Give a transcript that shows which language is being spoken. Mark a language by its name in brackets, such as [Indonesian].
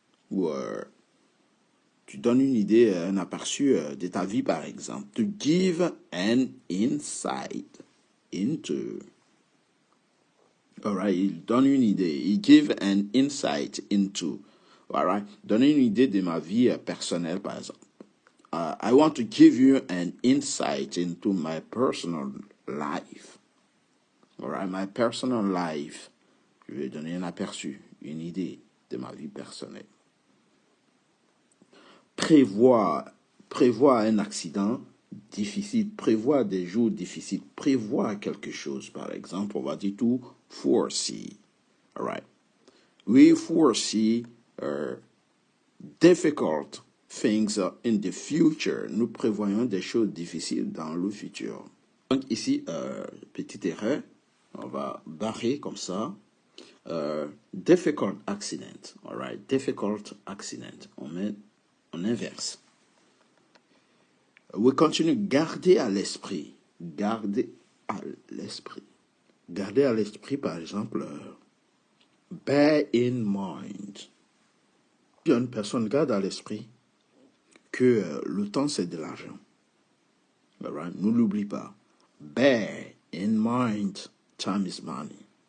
[French] Ou tu donnes une idée, un aperçu de ta vie, par exemple. [English] To give an insight into. All right. [French] Il donne une idée. [English] He give an insight into. All right. [French] Donner une idée de ma vie personnelle, par exemple. [English] I want to give you an insight into my personal life. All right. My personal life. [French] Je vais donner un aperçu, une idée de ma vie personnelle. Prévoir un accident difficile, prévoir des jours difficiles, prévoir quelque chose, par exemple, on va dire [English] to foresee. All right. We foresee difficult things in the future. [French] Nous prévoyons des choses difficiles dans le futur. Donc ici, petite erreur, on va barrer comme ça. [English] Difficult accident. All right. Difficult accident. [French] On met en inverse. [English] We continue. [French] Garder à l'esprit. Garder à l'esprit. Garder à l'esprit, par exemple, [English] bear in mind. [French] Une personne garde à l'esprit que le temps, c'est de l'argent. [English] All right. [French] Ne l'oublie pas. [English] Bear in mind, time is money.